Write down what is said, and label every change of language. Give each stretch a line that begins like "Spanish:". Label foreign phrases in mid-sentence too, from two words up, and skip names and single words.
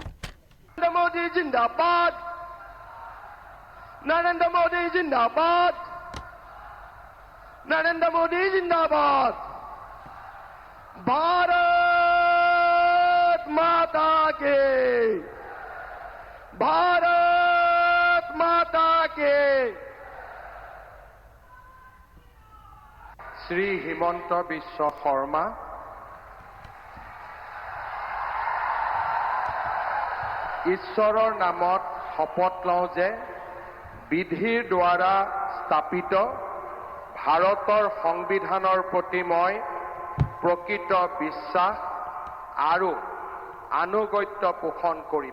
Hindi: मोदी जिंदाबाद, नरेंद्र मोदी जिंदाबाद, नरेंद्र मोदी जिंदाबाद, भारत माता के, भारत माता के।
Assamese: श्री हिमंत बिस्व शर्मा ঈশ্বৰৰ নামত শপত লওঁ যে বিধিৰ দ্বাৰা স্থাপিত ভাৰতৰ সংবিধানৰ প্ৰতি মই প্ৰকৃত বিশ্বাস আৰু আনুগত্য পোষণ কৰিম।